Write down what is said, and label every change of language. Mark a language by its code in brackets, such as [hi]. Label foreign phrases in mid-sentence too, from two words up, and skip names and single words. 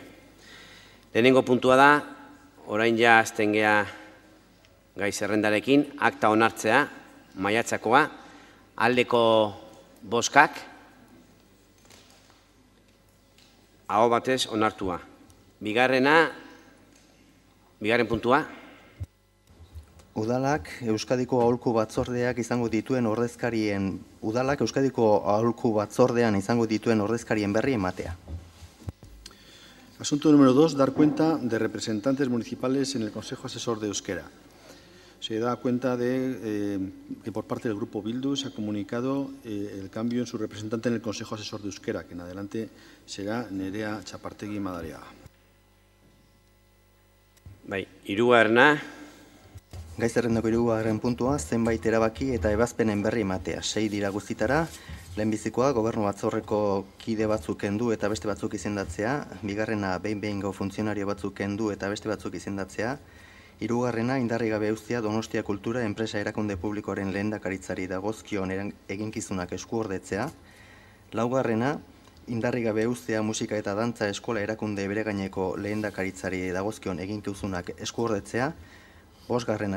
[eu] Lehenengo puntua da, orain ja azten gea gai zerrendarekin, akta onartzea, maiatzakoa, aldeko bozkak, aho batez onartua. Bigarren puntua. Udalak Euskadiko Aholku Batzordeak izango dituen ordezkarien berri ematea. [es] Asunto número 2. Dar cuenta de representantes municipales en el Consejo Asesor de Euskera. Se da cuenta de que por parte del Grupo Bildu se ha comunicado el cambio en su representante en el Consejo Asesor de Euskera, que en adelante será Nerea Txapartegi Madariaga. [eu] Hirugarrena. Gai zerrendako 3. puntua, zenbait erabaki eta ebazpenen berri ematea. 6 dira guztitara, lehenbizikoa gobernu batzorreko kide batzuk kendu eta beste batzuk izendatzea, bigarrena behin-behingo funtzionario batzuk kendu eta beste batzuk izendatzea, hirugarrena indarri gabe uztea Donostia Kultura enpresa erakunde publikoaren lehendakaritzari dagozkion eginkizunak eskuordetzea, laugarrena indarri gabe uztea musika eta dantza eskola erakunde beregaineko lehendakaritzari dagozkion eginkizunak eskuordetzea, 5.